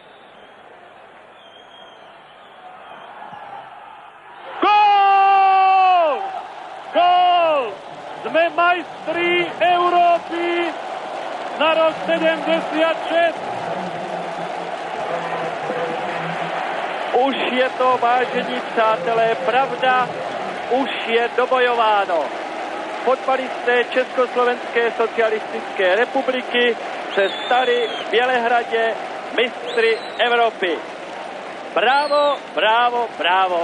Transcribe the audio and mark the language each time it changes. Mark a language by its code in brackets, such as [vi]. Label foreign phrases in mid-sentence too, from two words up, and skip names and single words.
[sk] Gól! Gól! Sme majstri Európy na rok 76. [cs] Už je to, vážení přátelé, pravda, už je dobojováno. Fotbalisté Československé socialistické republiky se stali v Bělehradě mistry Evropy. Brávo, brávo, brávo.